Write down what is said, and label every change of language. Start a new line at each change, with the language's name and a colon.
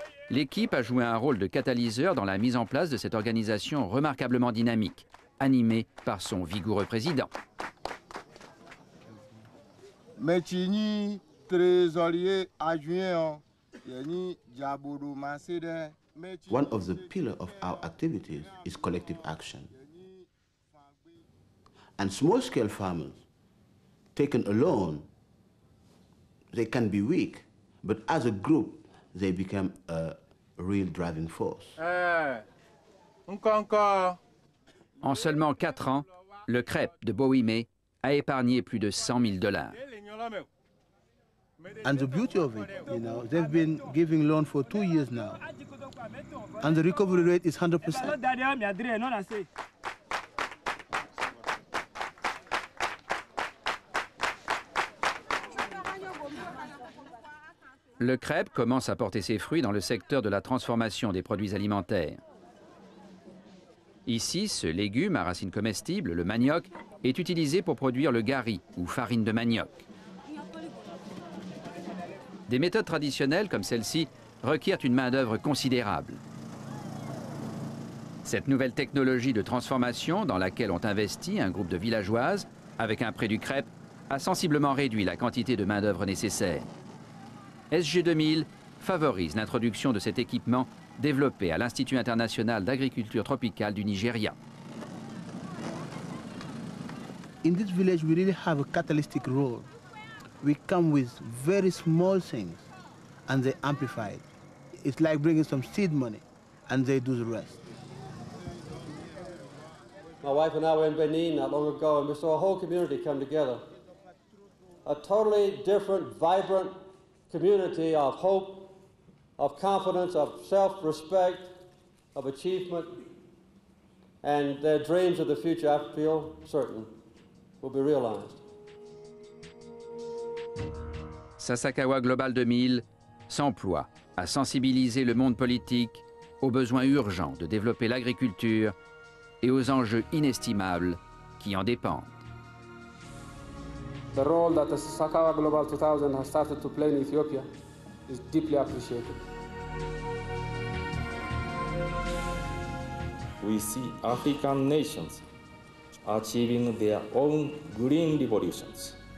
French: L'équipe a joué un rôle de catalyseur dans la mise en place de cette organisation remarquablement dynamique, animée par son vigoureux président. Trésorier adjoint,
English: one of the pillars of our activities is collective action. And small-scale farmers, taken alone, they can be weak, but as a group, they become a real driving force.
French: En seulement 4 ans, le CREP de Bouimé a épargné plus de $100 000.
English: And the beauty of it, you know, they've been giving loan for 2 years now, and the recovery rate is 100%.
French: Le CREP commence à porter ses fruits dans le secteur de la transformation des produits alimentaires. Ici, ce légume à racines comestibles, le manioc, est utilisé pour produire le gari, ou farine de manioc. Des méthodes traditionnelles comme celle-ci requièrent une main-d'œuvre considérable. Cette nouvelle technologie de transformation dans laquelle ont investi un groupe de villageoises, avec un prêt du crêpe, a sensiblement réduit la quantité de main-d'œuvre nécessaire. SG 2000 favorise l'introduction de cet équipement développé à l'Institut international d'agriculture tropicale du Nigeria.
English: In this village, we really have a catalytic role. We come with very small things, and they amplify it. It's like bringing some seed money, and they do the rest. My wife and I were in Benin not long ago, and we saw a whole community come together. A totally different, vibrant community of hope, of confidence, of self-respect, of achievement, and their dreams of the future, I feel certain, will be realized.
French: Sasakawa Global 2000 s'emploie à sensibiliser le monde politique aux besoins urgents de développer l'agriculture et aux enjeux inestimables qui en dépendent.
English: The role that the Sasakawa Global 2000 has started to play in Ethiopia is deeply appreciated. We see African nations achieving their own green revolutions.